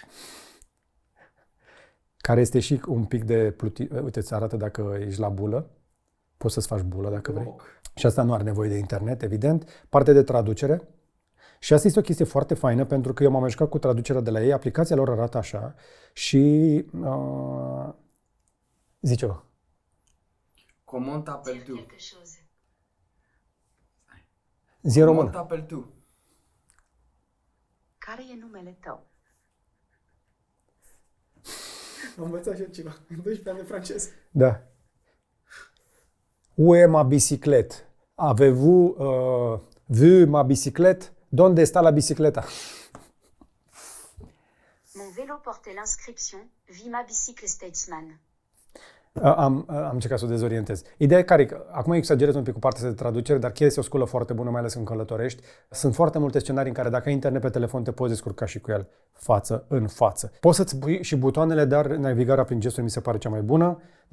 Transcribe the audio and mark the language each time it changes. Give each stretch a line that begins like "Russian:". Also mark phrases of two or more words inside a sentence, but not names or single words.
Romanian: Care este și un pic de uite, îți arată dacă ești la bulă. Poți să-ți faci bulă dacă vrei. Și asta nu are nevoie de internet, evident. Partea de traducere. Și asta este o chestie foarte faină, pentru că eu m-am jucat cu traducerea de la ei. Aplicația lor arată așa și... zice-o.
French: Comment t'appelles tu?
Romanian: Zi în română.
French: Comment t'appelles tu?
Romanian: Care e numele tău? Am învățat și eu ceva. În 12 ani de francez. Da.
French: Où est ma bicyclette? Avez-vous vu ma bicyclette?
Spanish: Donde está la bicicleta?
French: Mon vélo portait l'inscription Vie ma bicycle Statesman.
Romanian: Am încercat să o dezorientez. Ideea e care, acum exagerez un pic cu partea de traducere, dar chiar este o sculă foarte bună, mai ales când călătorești. Sunt foarte multe scenarii în care dacă ai internet pe telefon te poți descurca și cu el față în față. Poți să-ți pui și butoanele, dar navigarea prin gesturi mi se pare cea mai bună.